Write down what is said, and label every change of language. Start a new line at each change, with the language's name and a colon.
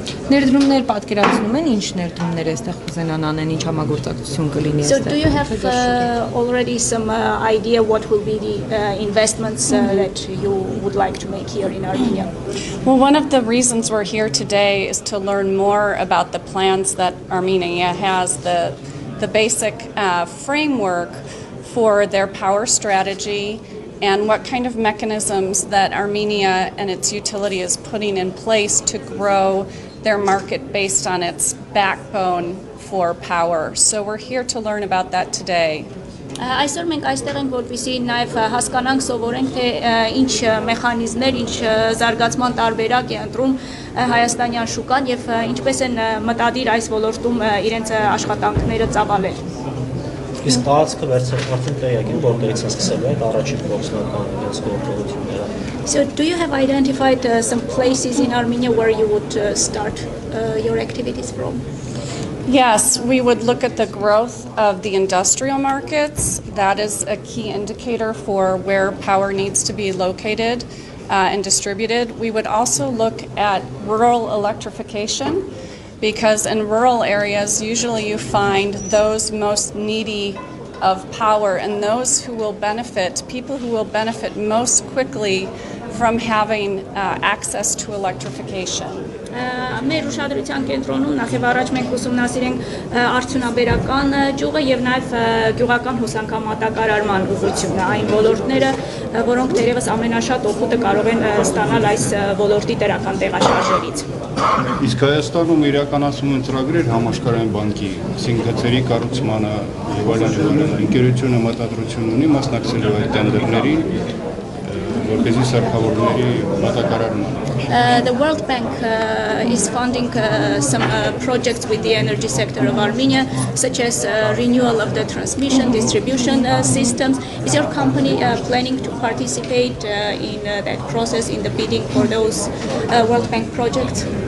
Armenian: Ներդրումներ պատկերացնում են, ինչ ներդրումներ այստեղ կուզենան անեն, ինչ համագործակցություն կլինի այստեղ։
English: So do you have already some idea what will be the investments that you would like to make here in Armenia? Well, one of the reasons we're here today is to learn more about the plans that Armenia has, the basic framework for their power strategy and what kind of mechanisms that Armenia and its utility is putting in place to grow their market based on its backbone for power. So we're here to learn about that today.
Armenian: Այսօր մենք այստեղ ենք, որպեսզի նաև հասկանանք, սովորենք, թե ինչ մեխանիզմներ, ինչ զարգացման տարբերակ է ընտրում հայաստանյան շուկան եւ ինչպես են մտադիր այս ոլորտում իրենց աշխատանքները ծավալել։ Իսկ տարածքը արդեն տեղյակ են, որտեղից են սկսել այդ առաջին գործնական իրենց գործողությունները։
English: So do you have identified some places in Armenia where you would start your activities from? Yes, we would look at the growth of the industrial markets. That is a key indicator for where power needs to be located and distributed. We would also look at rural electrification, because in rural areas, usually you find those most needy of power and those who will benefit, people who will benefit most quickly from having access to electrification.
Armenian: Մեր ուշադրության կենտրոնում նախ եւ առաջ մենք ուսումնասիրենք արդյունաբերական ճյուղը եւ նաեւ գյուղական հոսանքամատակարարման ուղղությունը, այն ոլորտները, որոնք դերևս ամենաշատ օգուտը կարող են ստանալ այս ոլորտի դրական տեղաշարժերից։ Իսկ Հայաստանում իրականացում են ծրագրեր համաշխարհային բանկի գծերի կառուցմանը եւ այլն, ընկերությունը մտադրություն ունի մասնակցելու այդ տենդերներին, որպեսզի սարքավորումների մատակարարման։
English: The World Bank is funding some projects with the energy sector of Armenia, such as renewal of the transmission, distribution systems. Is your company planning to participate in that process, in the bidding for those World Bank projects?